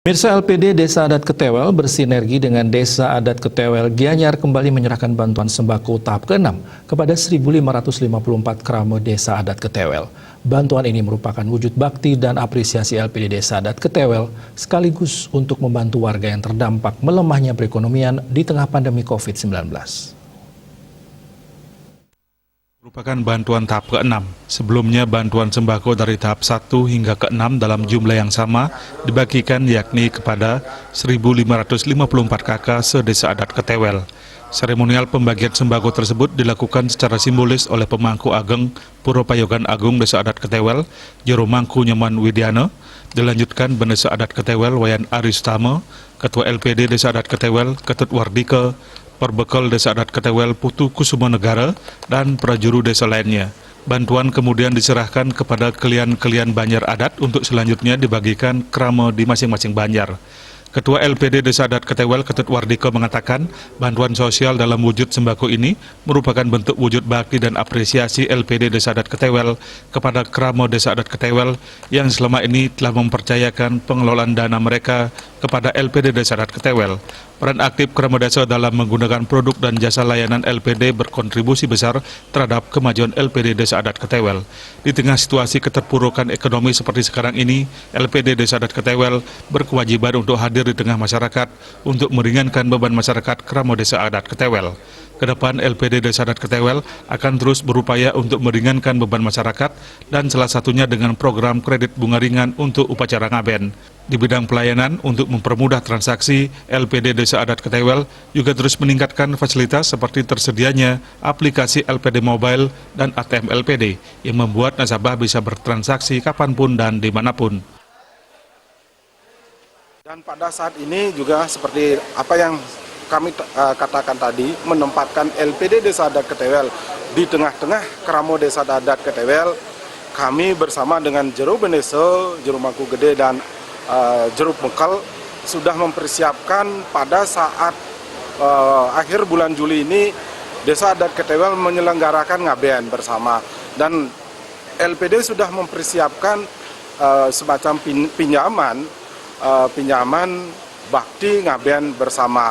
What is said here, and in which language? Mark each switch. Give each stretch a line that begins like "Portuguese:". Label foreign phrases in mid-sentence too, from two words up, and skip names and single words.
Indonesian: Pemirsa, LPD Desa Adat Ketewel bersinergi dengan Desa Adat Ketewel Gianyar kembali menyerahkan bantuan sembako tahap ke-6 kepada 1.554 kerama Desa Adat Ketewel. Bantuan ini merupakan wujud bakti dan apresiasi LPD Desa Adat Ketewel sekaligus untuk membantu warga yang terdampak melemahnya perekonomian di tengah pandemi COVID-19. Merupakan bantuan tahap ke-6. Sebelumnya bantuan sembako dari tahap 1 hingga ke-6 dalam jumlah yang sama dibagikan yakni kepada 1.554 KK se-Desa Adat Ketewel. Seremonial pembagian sembako tersebut dilakukan secara simbolis oleh pemangku ageng Puro Payogan Agung Desa Adat Ketewel, Jero Mangku Nyoman Widiana, dilanjutkan Bendesa Adat Ketewel Wayan Aristama, Ketua LPD Desa Adat Ketewel Ketut Wardika, Perbekal Desa Adat Ketewel Putu Kusuma Negara, dan prajuru desa lainnya. Bantuan kemudian diserahkan kepada kelian-kelian Banjar Adat untuk selanjutnya dibagikan krama di masing-masing Banjar. Ketua LPD Desa Adat Ketewel Ketut Wardika mengatakan bantuan sosial dalam wujud sembako ini merupakan bentuk wujud bakti dan apresiasi LPD Desa Adat Ketewel kepada krama Desa Adat Ketewel yang selama ini telah mempercayakan pengelolaan dana mereka kepada LPD Desa Adat Ketewel. Peran aktif krama desa dalam menggunakan produk dan jasa layanan LPD berkontribusi besar terhadap kemajuan LPD Desa Adat Ketewel. Di tengah situasi keterpurukan ekonomi seperti sekarang ini, LPD Desa Adat Ketewel berkewajiban untuk hadir di tengah masyarakat untuk meringankan beban masyarakat krama Desa Adat Ketewel. Kedepan LPD Desa Adat Ketewel akan terus berupaya untuk meringankan beban masyarakat dan salah satunya dengan program kredit bunga ringan untuk upacara ngaben. Di bidang pelayanan untuk mempermudah transaksi, LPD Desa Adat Ketewel juga terus meningkatkan fasilitas seperti tersedianya aplikasi LPD Mobile dan ATM LPD yang membuat nasabah bisa bertransaksi kapanpun dan dimanapun. Dan pada saat ini juga seperti apa yang kami katakan tadi, menempatkan LPD Desa Adat Ketewel di tengah-tengah keramo Desa Adat Ketewel. Kami bersama dengan Jero Bendesa, Jero Mangku Gede dan Jero Bekal sudah mempersiapkan pada saat akhir bulan Juli ini Desa Adat Ketewel menyelenggarakan ngaben bersama, dan LPD sudah mempersiapkan semacam pinjaman bakti ngaben bersama.